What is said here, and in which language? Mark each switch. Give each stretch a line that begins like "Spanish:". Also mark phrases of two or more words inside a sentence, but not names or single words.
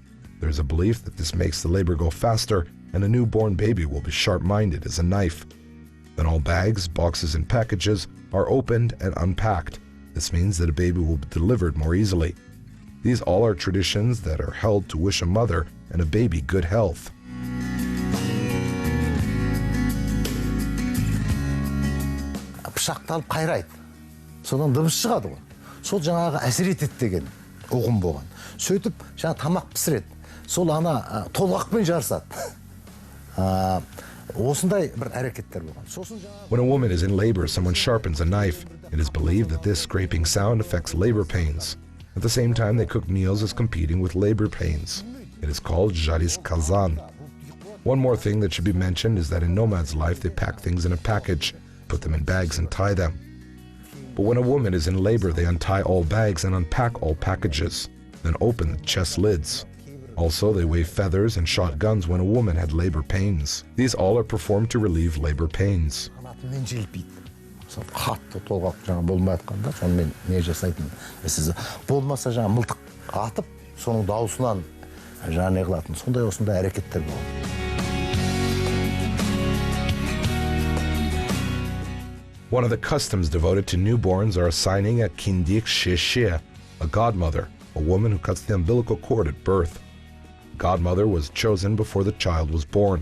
English: There is a belief that this makes the labor go faster and a newborn baby will be sharp-minded as a knife. Then all bags, boxes, and packages are opened and unpacked. This means that a baby will be delivered more easily. These all are traditions that are held to wish a mother and a baby good health.
Kazakh: Пышақталып қайрайды. Содан дыбыс шығады ғой. Сол жаңағы әсер етеді деген ұғым болған. Сөйтіп жаңа тамақ пісіреді. Сол ана толғақпен жарысады. Осындай бір әрекеттер болған.
English: When a woman is in labor, someone sharpens a knife. It is believed that this scraping sound affects labor pains. At the same time, they cook meals as competing with labor pains. It is called Joly's kazan. One more thing that should be mentioned is that in nomads' life, they pack things in a package, put them in bags and tie them. But when a woman is in labor, they untie all bags and unpack all packages, then open the chest lids. Also, they wave feathers and shot guns when a woman had labor pains. These all are performed to relieve labor pains.
Kazakh: Қатты толғақ жаңа болмай атқанда, сонымен не жасайтын. Болмаса жаңа мылтық атып, соның дауысынан жаңа не қылатын. Сондай осындай әрекеттер болады.
English: One of the customs devoted to newborns are assigning a
Kazakh: кіндік шеше,
English: a godmother, a woman who cuts the umbilical cord at birth. Godmother was chosen before the child was born.